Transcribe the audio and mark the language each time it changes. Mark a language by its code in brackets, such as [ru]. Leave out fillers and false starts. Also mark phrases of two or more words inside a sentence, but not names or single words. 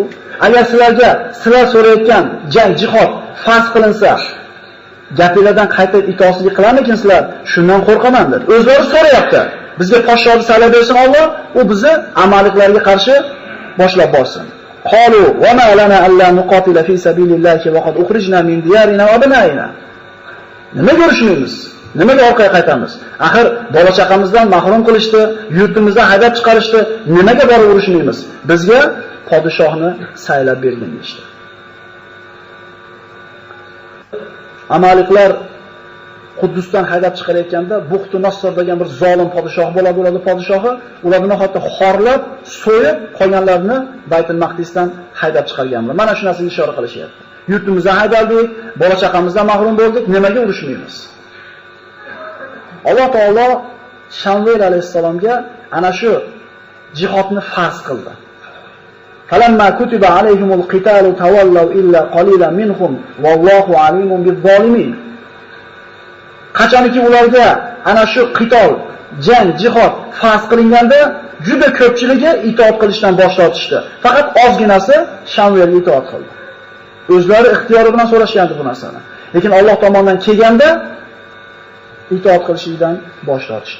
[uz] Agar sizlar so'rayotgan jang, jihod farz qilinsa, gapinglardan qaytib itoatlik qilarmikinsizlar? Shundan qo'rqaman dedi. O'zlari so'rayapti. Bizga podshohni saylab bersin Alloh, u bizni amalliklarga qarshi boshlab borsin. [ar] قالوا وما لنا ألا نقاتل في سبيل الله وقد أخرجنا من ديارنا وأبنائنا. [uz] Nima ko'rishimiz? Nimaga orqaga qaytamiz? Axir bola chaqamizdan mahrum qilishdi, yurtimizdan haydab chiqarishdi. Nimaga borib urushmaymiz? Bizga podshohni saylab bergan deydi. Amaliklar Quddusdan haydab chiqarayotganda Buxtu Nasr degan bir zolim podshoh bo'ladi, ularning podshohi ularni hatto xorlab, so'yib qolganlarni Baytul Maqdisdan haydab chiqarganlar. Mana shu narsani ishora qilishyapti. Yurtimizdan haydaldik, bola chaqamizdan mahrum bo'ldik, nimaga urushmaymiz? Alloh taolo Shamvel alayhisalomga ana shu jihodni farz qildi. [ar] فلما كتب عليهم القتال تولوا إلا قليلا منهم والله عليم بالظالمين. [uz] Qachonki ularga ana shu qitol, jang, jihod farz qilinganda juda ko'pchiligi itoat qilishdan bosh tortishdi. Faqat ozginasi Shamvelga itoat qildi. O'zlari ixtiyori bilan so'rashgandi bu narsani. Lekin Alloh tomonidan kelganda itoat qilishdan bosh tortishdi.